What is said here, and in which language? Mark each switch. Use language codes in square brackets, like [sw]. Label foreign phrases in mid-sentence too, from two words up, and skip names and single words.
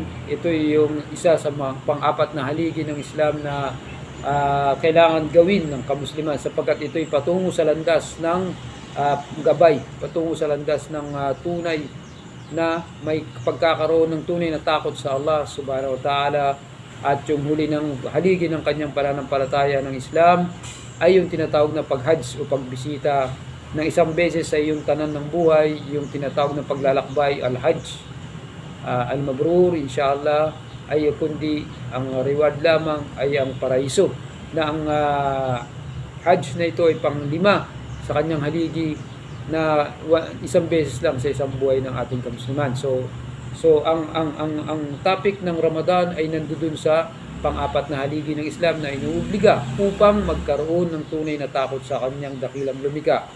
[tl] Ito yung isa sa mga pang-apat na haligi ng Islam na kailangan gawin ng kamusliman, sapagkat ito'y patungo sa landas ng gabay, patungo sa landas ng tunay na may pagkakaroon ng tunay na takot sa Allah [ar] subhanahu wa ta'ala. [tl] At yung huli ng haligi ng kanyang pananampalataya ng Islam ay yung tinatawag na pag-hajj o pagbisita ng isang beses sa iyong tanan ng buhay, yung tinatawag na paglalakbay, [ar] al-hajj al-mabrur, inshallah, [tl] ay kundi ang reward lamang ay ang paraiso, na ang hajj na ito ay pang-5 sa kanyang haligi na isang beses lang sa isang buhay ng ating kamusliman. So ang topic ng Ramadan ay nandoon sa pang-apat na haligi ng Islam na inuobliga upang magkaroon ng tunay na takot sa kanyang dakilang lumikha.